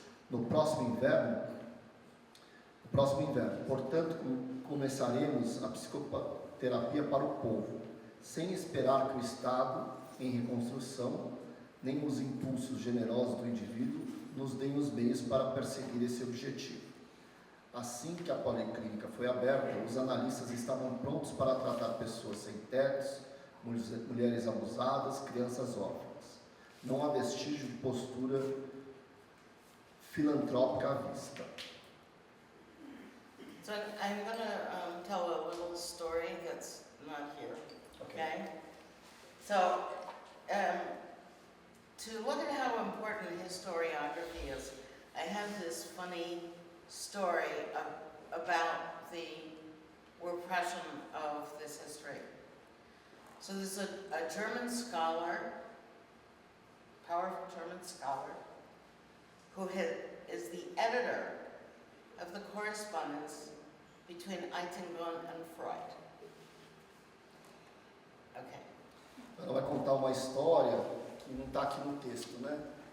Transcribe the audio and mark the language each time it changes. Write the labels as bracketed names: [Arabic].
[Portuguese] No próximo inverno, portanto, começaremos a psicoterapia para o povo, sem esperar que o Estado, em reconstrução, nem os impulsos generosos do indivíduo nos deem os meios para perseguir esse objetivo. Assim que a policlínica foi aberta, os analistas estavam prontos para tratar pessoas sem tetos, mulheres abusadas, crianças órfãs. Não há vestígio de postura filantrópica à vista. [English] So I'm going to tell a little story that's not here, okay? So, to look at how important historiography is, I have this funny story about the repression of this history. So there's a German scholar, powerful German scholar, who is the editor of the correspondence between Eitingon and Freud. Okay. [Portuguese] Ela vai contar uma história que não está aqui no texto, né?